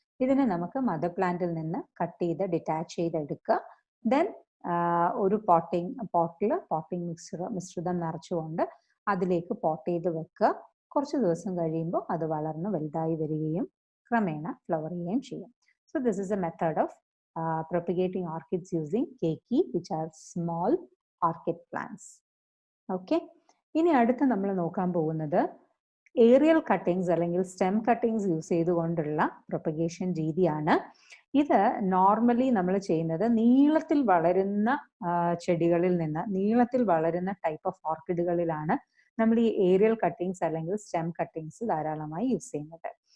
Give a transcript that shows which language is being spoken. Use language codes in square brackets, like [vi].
[ml] ഇതിനെ നമുക്ക് മദർ പ്ലാന്റിൽ നിന്ന് കട്ട് ചെയ്ത് ഡിറ്റാച്ച് ചെയ്തെടുക്കുക. ദെൻ ഒരു പോട്ടിംഗ് മിശ്രിതം നിറച്ചുകൊണ്ട് അതിലേക്ക് പോട്ട് ചെയ്ത് വെക്കുക. കുറച്ച് ദിവസം കഴിയുമ്പോൾ അത് വളർന്ന് വലുതായി വരികയും ക്രമേണ ഫ്ലവർ ചെയ്യുകയും ചെയ്യും. [en] So this is a method of propagating orchids using keiki, which are small orchid plants. [ml] Okay, ഇനി അടുത്ത് നമ്മൾ നോക്കാൻ പോകുന്നത് ഏറിയൽ കട്ടിങ്സ് അല്ലെങ്കിൽ സ്റ്റെം കട്ടിങ്സ് യൂസ് ചെയ്തുകൊണ്ടുള്ള പ്രൊപ്പഗേഷൻ രീതിയാണ്. ഇത് നോർമലി നമ്മൾ ചെയ്യുന്നത് നീളത്തിൽ വളരുന്ന ചെടികളിൽ നിന്ന്, നീളത്തിൽ വളരുന്ന ടൈപ്പ് ഓഫ് ഓർക്കിഡുകളിലാണ് നമ്മൾ ഈ ഏറിയൽ കട്ടിങ്സ് അല്ലെങ്കിൽ സ്റ്റെം കട്ടിങ്സ് ധാരാളമായി യൂസ് ചെയ്യുന്നത്.